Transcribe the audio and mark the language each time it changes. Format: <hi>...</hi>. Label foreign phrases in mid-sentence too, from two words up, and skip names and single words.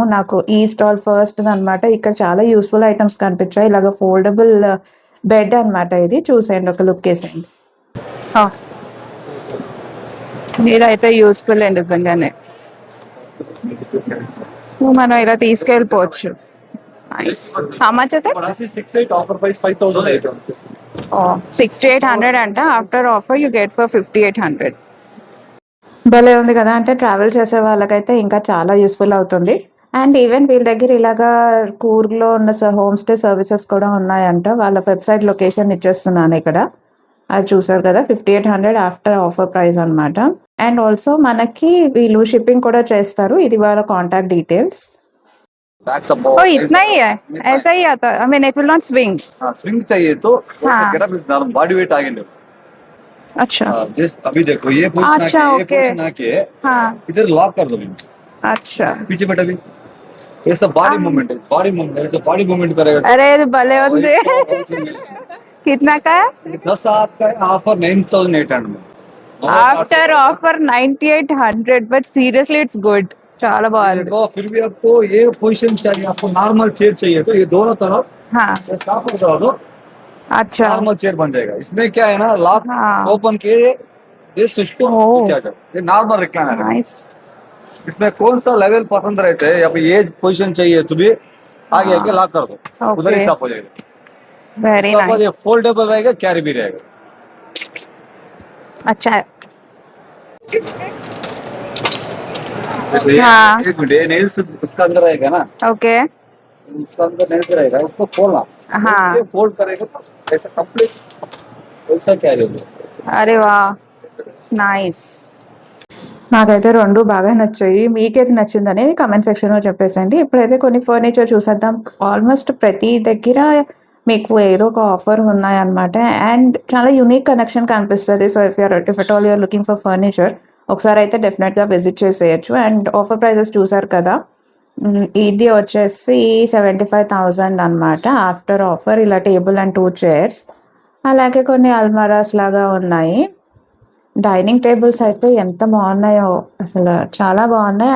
<te>నాకు ఈ స్టాల్ ఫస్ట్ అనమాట. ఇక్కడ చాలా</te> <en>useful items</en> <te>కనిపించాయి. ఇలాగ</te> <en>foldable bed</en> <te>అనమాట. ఇది చూసేయండి, ఒక లుక్ వేసేయండి. ఇదైతే యూస్ఫుల్ అండి నిజంగానే. మనం ఇలా తీసుకెళ్ళిపోవచ్చు.</te> <en>Nice. How much is it? 68 offer price 5,800.</en> <te>6,800 అంట.</te> <en>after offer you get for</en> <te>5,800. భలే ఉంది కదా. అంటే ట్రావెల్ చేసే వాళ్ళకైతే ఇంకా చాలా యూస్ఫుల్ అవుతుంది.</te> <en>and even</en> <te>వీళ్ళ దగ్గర ఇలాగా కూర్గ్లో ఉన్న</te> <en>home stay services</en> <te>కూడా ఉన్నాయంట. వాళ్ళ</te> <en>website location</en> <te>ఇచ్చేస్తున్నాను ఇక్కడ. అది చూసారు కదా, 5,800</te> <en>after offer price</en> <te>అనమాట.</te> <en>and also</en> <te>మనకి వీళ్ళు షిప్పింగ్ కూడా చేస్తారు. ఇది వాళ్ళ</te> <en>contact details. back support</en> <hi>ఓ इतना ही है? ऐसा ही आता?</hi> <en>I mean it will not swing?</en> <hi>स्विंग चाहिए तो हाँ.</hi> <en>getup is body weight</en> <hi>आगे लो. अच्छा. जस्ट अभी देखो ये पोजीशन अच्छा, आके ये ओके. पोजीशन आके हाँ. इधर लॉक कर दो. अच्छा. पीछे बैठा भी ये सब</hi> <en>बॉडी मूवमेंट</en> <hi>है.</hi> <en>बॉडी मूवमेंट</en> <hi>ऐसे</hi> <en>बॉडी मूवमेंट</en> <hi>करेगा. अरे ये भले होते. कितना का है? 10 आपका ऑफर 9,800 में.</hi> <en>After offer 9,800. But seriously it's good.</en> <te>చాలా బాగుంది.</te> <hi>देखो फिर भी आपको ये पोजीशन चाहिए, आपको</hi> <en>नॉर्मल चेयर</en> <hi>चाहिए तो ये दोनों तरफ हाँ. स्टॉप कर दो. अच्छा.</hi> <en>नॉर्मल चेयर</en> <hi>बन जाएगा. इसमें क्या है ना, लॉक हाँ. ओपन किए ये सिस्टम क्या कर ये</hi> <en>नॉर्मल रिक्लाइनर</en> <hi>है. नाइस. इसमें कौन सा लेवल पसंद रहते हैं या फिर ये पोजीशन चाहिए तो भी आगे आके लॉक कर दो. उधर ही स्टॉप हो जाएगा.</hi> <en>Very nice.</en> <hi>ये फोल्डेबल रहेगा, कैरी भी रहेगा. अच्छा है. हाँ. एक मिनट, ये नेल्स उसका अंदर रहेगा ना. ओके. उसका अंदर नेल्स रहेगा, उसको खोलना. हाँ. फोल्ड करेगा तो ऐसा कंप्लीट ऐसा कैरी होगा.</hi> <te>అరే వా, నైస్. నాకైతే రెండు బాగా నచ్చాయి. మీకేది నచ్చింది అనేది</te> <en>comment section</en> <te>చెప్పేసండి. ఇప్పుడైతే కొన్ని ఫర్నిచర్ చూసేద్దాం. ఆల్మోస్ట్ ప్రతి దగ్గర మీకు ఏదో ఒక ఆఫర్ ఉన్నాయన్నమాట. అండ్ చాలా</te> <en>unique connection</en> <te>కనిపిస్తుంది.</te> <en>so if at all you're looking for furniture</en> <te>ఒకసారి అయితే డెఫినెట్గా విజిట్ చేసేయచ్చు.</te> <en>and offer prices</en> <te>చూసారు కదా. ఇది వచ్చేసి 75,000 అనమాట</te> <en>after offer.</en> <te>ఇలా</te> <en>table and 2 chairs,</en> <te>అలాగే కొన్ని అల్మారాస్ లాగా ఉన్నాయి.</te> <en>dining tables</en> <te>అయితే ఎంత బాగున్నాయో, అసలు చాలా బాగున్నాయి.</te>